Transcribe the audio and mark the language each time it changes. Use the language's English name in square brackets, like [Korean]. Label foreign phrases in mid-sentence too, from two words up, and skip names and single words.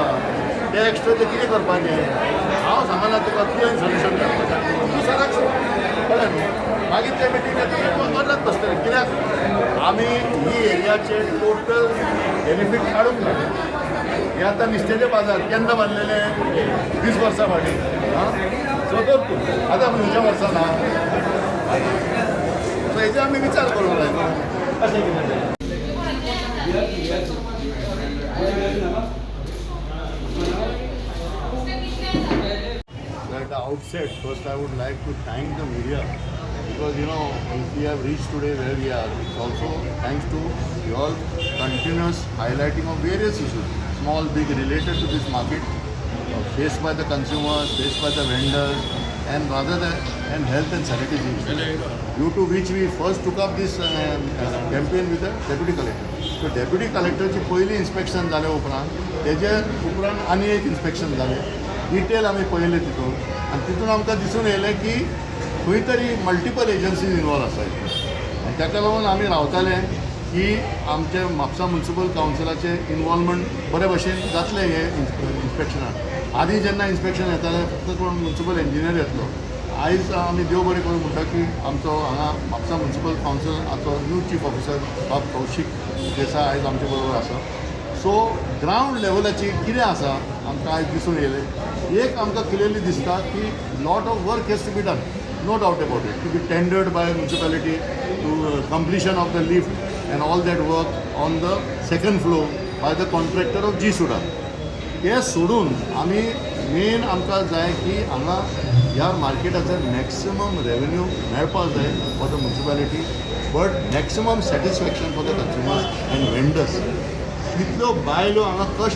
[Konkani] ते एक्स्ट्रा ते कितें करपाचें हांव सांगना तुका तुवें सोल्युशन काडपाचें तूं सराक कळ्ळें न्हू मागीर ते मिटींगेक करत बसतलें कित्याक आमी ही एरियाचे टोटल बेनिफीट काडूंक ना हे आतां नुस्त्याचे बाजार केन्ना बांदलेले 20 वर्सां फाटीं आं सो तर तूं आतां खंयच्या वर्सां ना सो हेजे आमी विचार करूंक जाय अशें कितें [English] At the outset, first I would like to thank the media because if we have reached today where we are, it's also thanks to your continuous highlighting of various issues, small, big, related to this market, faced by the consumers, faced by the vendors, and and health and sanitation issues. Due to which we first took up this campaign with the deputy collector. [Konkani] So [English] deputy collector [Konkani] ची पहिली इन्स्पेक्शन जाले उपरांत तेजे उपरांत आनी एक इन्स्पेक्शन जालें डिटेल आमी पळयलें तितून आनी तितून आमकां दिसून येयलें की खंय तरी [English] multiple agencies involve [Konkani] आसा आनी ताका लागून आमी रावताले की आमचे म्हापसा म्युनिसिपल कावन्सिलाचे इनवॉल्वमेंट बरे भशेन जातलें हे इन्स्पेक्शनाक आदी जेन्ना इन्स्पेक्शन येतालें फक्त कोण [English] municipal engineer [Konkani] येतलो आयज आमी देव बरें करूं म्हणटा की आमचो हांगा म्हापसा म्युनिसिपल कावन्सिलाचो [English] new chief officer [Konkani] बाब कौशीक देसाय आयज आमचे बरोबर आसा सो ग्रावंड लेवलाची कितें आसा आमकां आयज दिसून येयलें एक आमकां क्लियरली दिसता की [English] lot of work has to be done no doubt about it to be tendered by municipality to completion of the lift and all that work on the second floor by the contractor of GSUDA [Konkani] हे सोडून आमी मेन आमकां जाय की हांगा ह्या मार्केटाचो [English] maximum revenue [Konkani] मेळपाक जाय [English] for the municipality but maximum satisfaction for the consumers and vendors [Konkani] कितल्यो बायलो हांगा कश्ट